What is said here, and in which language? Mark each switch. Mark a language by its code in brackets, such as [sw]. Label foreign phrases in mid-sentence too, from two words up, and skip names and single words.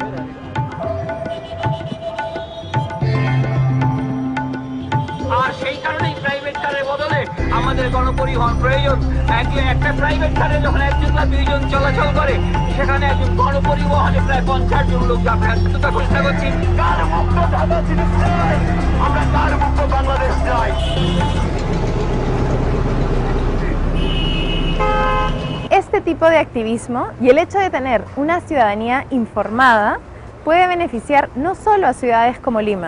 [bn] আর সেই কারণেই প্রাইভেট কারের বদলে আমাদের গণপরিবহন প্রয়োজন। একটা প্রাইভেট কারে যখন একজন বা দুইজন চলাচল করে সেখানে একজন গণপরিবহনে প্রায় 50 জন লোক যাতায়াত ঘোষণা করছি। কার মুক্ত ঢাকা সিটি চাই, আমরা কার মুক্ত বাংলাদেশ চাই। [es] Este tipo de activismo y el hecho de tener una ciudadanía informada puede beneficiar no solo a ciudades como Lima,